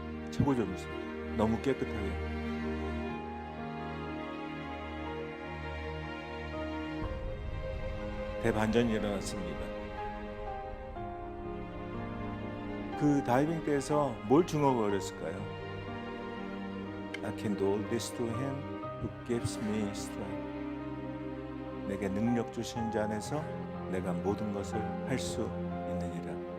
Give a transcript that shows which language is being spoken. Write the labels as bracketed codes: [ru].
[ko] 최고 점수. 너무 깨끗하게. 대반전이 일어났습니다. 그 다이빙 때에서 뭘 중얼거렸을까요? [en] I can do all this to him who gives me strength. [ko] 내게 능력 주시는 자 안에서 내가 모든 것을 할 수 있느니라.